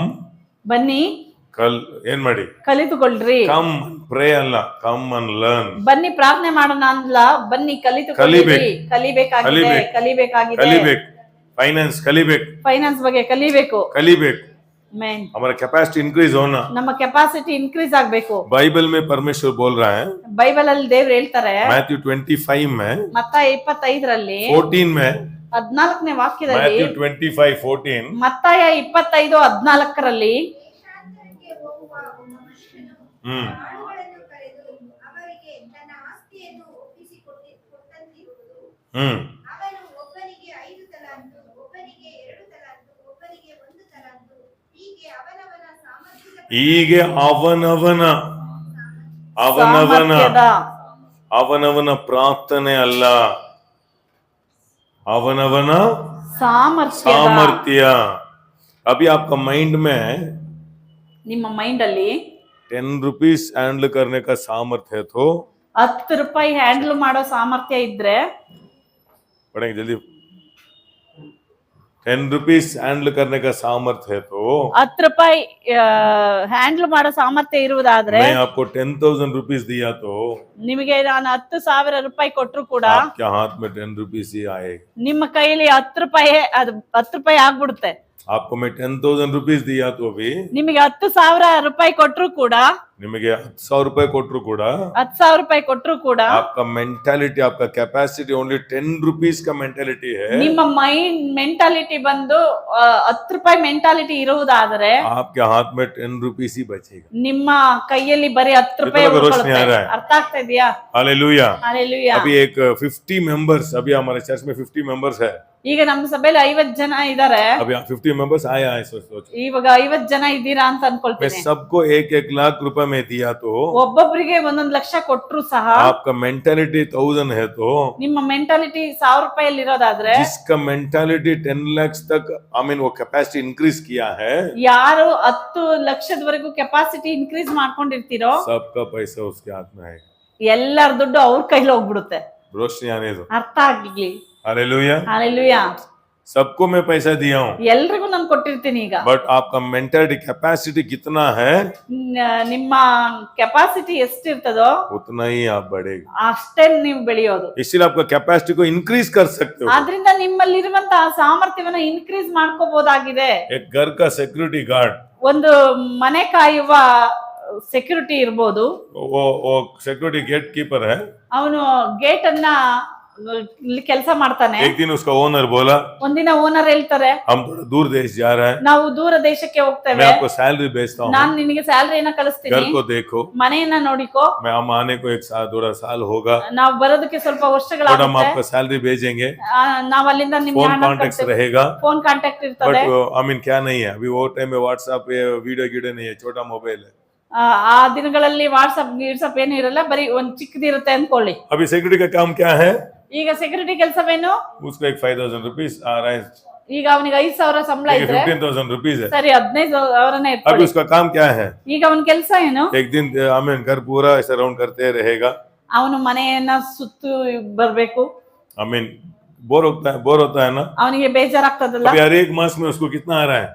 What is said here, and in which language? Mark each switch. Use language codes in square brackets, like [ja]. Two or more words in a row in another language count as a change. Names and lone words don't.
[kn] ಬನ್ನಿ ಏನ್ ಮಾಡಿ, ಕಲಿತುಕೊಳ್ಳ್ರಿ. [en] come pray ಅಲ್ಲ, come and learn. [kn] ಬನ್ನಿ ಪ್ರಾರ್ಥನೆ ಮಾಡೋಣ ಅಲ್ಲ, ಬನ್ನಿ ಕಲಿತುಕೊಳ್ಳಿರಿ. ಕಲಿಬೇಕಾಗಿದೆ, ಕಲಿಬೇಕಾಗಿದೆ. ಕಲಿಬೇಕು. ಫೈನಾನ್ಸ್ ಕಲಿಬೇಕು, ಫೈನಾನ್ಸ್ ಬಗ್ಗೆ ಕಲಿಬೇಕು. ಕಲಿಬೇಕು. ಆಮೆನ್. [hi] हमारा [en] capacity increase [hi] होना. [kn] ನಮ್ಮ [en] capacity increase [kn] ಆಗ್ಬೇಕು. [hi] बाइबल में परमेश्वर बोल रहा है, [kn] ಬೈಬಲ್ ಅಲ್ಲಿ ದೇವ್ರು ಹೇಳ್ತಾರೆ, [hi] मैथ्यू 25 में, [kn] ಮತ್ತಾಯ 25ರಲ್ಲಿ [hi] 14 में, [kn] 14ನೇ ವಾಕ್ಯದಲ್ಲಿ, [hi] मैथ्यू 25:14, [kn] ಮತ್ತಾಯ 25:14ರಲ್ಲಿ, ದೇಶಾಂತರಕ್ಕೆ ಹೋಗುವ ಮನುಷ್ಯನು ಆಳುಗಳನ್ನು ಕರೆದು ಅವರಿಗೆ ತನ್ನ ಆಸ್ತಿಯನ್ನು ಒಪ್ಪಿಸಿಕೊಟ್ಟಂತಿರುವುದು. ಅವನು ಒಬ್ಬನಿಗೆ 5 ತಲಾಂತು, ಒಬ್ಬನಿಗೆ 2 ತಲಾಂತು, ಒಬ್ಬನಿಗೆ 1 ತಲಾಂತು, ಹೀಗೆ ಅವನವನ ಅವನವನ ಪ್ರಾರ್ಥನೆ ಅಲ್ಲ, ಅವನವನ ಸಾಮರ್ಥ್ಯ. [hi] अभी आपका माइंड में [kn] ನಿಮ್ಮ ಮೈಂಡ್ ಅಲ್ಲಿ [hi] 10 [en] rupees handle [hi] करने का सामर्थ्य है तो [kn] 10 ರೂಪಾಯಿ ಹ್ಯಾಂಡಲ್ ಮಾಡೋ ಸಾಮರ್ಥ್ಯ ಇದ್ರೆ, [hi] पढ़ेंगे जल्दी. 10 [en] rupees handle [hi] करने का सामर्थ्य है तो [kn] 10 ರೂಪಾಯಿ ಹ್ಯಾಂಡಲ್ ಮಾಡೋ ಸಾಮರ್ಥ್ಯ ಇರುವುದಾದ್ರೆ, [hi] मैं आपको 10,000 रुपीस दिया तो [kn] ನಿಮಗೆ ನಾನು 10,000 ರೂಪಾಯಿ ಕೊಟ್ಟರು ಕೂಡ [hi] आपके हाथ में 10 रुपीस ही आएगा. [kn] ನಿಮ್ಮ ಕೈಯಲ್ಲಿ 10 ರೂಪಾಯಿ, ಅದು 10 ರೂಪಾಯಿ ಆಗ್ಬಿಡುತ್ತೆ. [hi] आपको मैं 10,000 रुपीस दिया तो भी, [kn] ನಿಮಗೆ 10,000 ರೂಪಾಯಿ ಕೊಟ್ಟರು ಕೂಡ, ನಿಮಗೆ 10,000 ರೂಪಾಯಿ ಕೊಟ್ಟರು ಕೂಡ, 10,000 ರೂಪಾಯಿ ಕೊಟ್ಟರು ಕೂಡ, [hi] आपका मेंटालिटी, आपका [en] capacity only 10 rupees [hi] का मेंटालिटी है. [kn] ನಿಮ್ಮ [en] mind mentality [kn] ಬಂದು 10 ರೂಪಾಯಿ ಮೆಂಟಾಲಿಟಿ ಇರುವುದಾದರೆ, [hi] आपके हाथ में 10 रुपीस ही बचेगा. [kn] ನಿಮ್ಮ ಕೈಯಲ್ಲಿ ಬರೀ 10 ರೂಪಾಯಿ [hi] कितना रोशनी आ रहा है? [kn] ಅರ್ಥ ಆಗ್ತಾ ಇದೆಯಾ? [hi] हालेलुया. [kn] ಹಾಲೆಲೂಯಾ. [hi] अभी एक 50 मेंबर्स, अभी हमारे चर्च में 50 मेंबर्स है. [kn] ಈಗ ನಮ್ಮ ಸಭೆಯಲ್ಲಿ 50 ಜನ ಇದ್ದಾರೆ. [hi] अभी 50 मेंबर्स आया है, सोचो. [kn] ಇವಾಗ 50 ಜನ ಇದ್ದೀರಾ ಅಂತ [hi] मैं [kn] ಅನ್ಕೊಳ್ತೀನಿ. [hi] सबको 1-1 लाख रुपए में दिया तो [kn] ಒಬ್ಬೊಬ್ಬರಿಗೆ 1 ಲಕ್ಷ ಕೊಟ್ಟರು ಸಹ, [hi] आपका मेंटालिटी 1000 है तो [kn] ನಿಮ್ಮ ಮೆಂಟಾಲಿಟಿ 1000 ರೂಪಾಯಿ ಇರೋದಾದ್ರೆ, [hi] जिसका मेंटालिटी 10 लाख तक, [en] I mean [hi] वो [en] capacity increase [hi] किया है, [kn] ಯಾರು 10 ಲಕ್ಷದವರೆಗೂ [en] capacity increase [kn] ಮಾಡ್ಕೊಂಡಿರ್ತೀರೋ, [hi] सबका पैसा उसके हाथ में आएगा. [kn] ಎಲ್ಲರ ದುಡ್ಡು ಅವ್ರ ಕೈಲಿ ಹೋಗ್ಬಿಡುತ್ತೆ. [hi] रोशनी आने दो. [kn] ಅರ್ಥ ಆಗ್ಲಿ. [hi] हालेलुया. [kn] ಹಾಲೆಲೂಯಾ. [hi] सबको मैं पैसा दिया हूँ, [kn] ಎಲ್ರಿಗೂ ನಾನು ಕೊಟ್ಟಿರ್ತೀನಿ. ಈಗ [hi] बट आपका [en] mentality capacity [hi] कितना है, [kn] ನಿಮ್ಮ ಕೆಪಾಸಿಟಿ ಎಷ್ಟಿರ್ತದೋ [hi] उतना ही आप बढ़ेगा. [kn] ಅಷ್ಟೇ ನೀವು ಬೆಳೆಯೋದು. [hi] इसलिए आपका कैपेसिटी को इंक्रीज कर सकते हो. [kn] ಆದ್ರಿಂದ ನಿಮ್ಮಲ್ಲಿರುವಂತಹ ಸಾಮರ್ಥ್ಯವನ್ನ ಇನ್ಕ್ರೀಸ್ ಮಾಡ್ಕೋಬಹುದಾಗಿದೆ. [hi] एक घर का [en] security guard, [kn] ಒಂದು ಮನೆ ಕಾಯುವ ಸೆಕ್ಯೂರಿಟಿ ಇರ್ಬೋದು, [hi] वो [en] security gate keeper [hi] है. [kn] ಅವನು ಗೇಟ್ ಅನ್ನ ಇಲ್ಲಿ ಕೆಲಸ ಮಾಡ್ತಾನೆ. [hi] एक दिन उसका ओनर बोला [kn] ಒಂದಿನ ಓನರ್ ಹೇಳ್ತಾರೆ, [hi] हम थोड़ा दूर देश जा रहे हैं, [kn] ನಾವು ದೂರ ದೇಶಕ್ಕೆ [hi] मैं [kn] ಹೋಗ್ತೇವೆ, [hi] आपको सैलरी भेजता हूँ, [kn] ನಾನ್ ನಿನಗೆ ಸ್ಯಾಲರಿನ [hi] घर [kn] ಕಳಿಸ್ತೀನಿ, [hi] को देखो, [kn] ಮನೆಯನ್ನ ನೋಡಿಕೋ, [hi] मैं हम आने को एक साल थोड़ा साल होगा, [kn] ನಾವು ಬರೋದಕ್ಕೆ ಸ್ವಲ್ಪ [hi] थोड़ा हम [kn] ವರ್ಷಗಳಾಗುತ್ತೆ, [hi] आपका सैलरी भेजेंगे, [kn] ನಾವ್ ಅಲ್ಲಿಂದ ನಿಮ್ಗೆ [hi] फोन [kn] ಹಣ [hi] कॉन्टेक्ट [kn] ಕಳಿಸ್ತೇವೆ, [hi] रहेगा, [en] phone contact [hi] बट [kn] ಇರ್ತದೆ. [en] I mean [hi] क्या नहीं है अभी वो टाइम में व्हाट्सएप [en] video video [hi] नहीं है, छोटा मोबाइल है, [kn] ಆ ದಿನಗಳಲ್ಲಿ ವಾಟ್ಸ್ಆಪ್ ಏನು ಇರಲ್ಲ, ಬರೀ ಒಂದ್ ಚಿಕ್ಕದಿರುತ್ತೆ ಅನ್ಕೊಳ್ಳಿ. [hi] अभी सिक्योरिटी का काम क्या है, [kn] ಈಗ ಸೆಕ್ಯೂರಿಟಿ ಕೆಲಸವೇನು, [hi] उसको एक 5,000 रुपीज आ रहा है, [kn] ಈಗ ಅವನಿಗೆ 5,000 ಸಂಬಳ ಇದ್ರೆ [hi] 15,000 रुपीज है, [kn] ಸರಿ 15,000 [hi] अभी [kn] ಇಟ್ಕೊಳ್ಳಿ. [hi] उसका काम क्या है, [kn] ಈಗ ಅವನ ಕೆಲಸ ಏನು, [hi] एक दिन [en] I mean [hi] घर पूरा ऐसे राउंड करते रहेगा, [kn] ಅವನು ಮನೆಯನ್ನ ಸುತ್ತು ಬರ್ಬೇಕು, [en] I mean bore [hi] होता है ना, [kn] ಅವನಿಗೆ ಬೇಜಾರಾಗ್ತದಲ್ಲ. [hi] अभी हर एक मास में उसको कितना आ रहा है,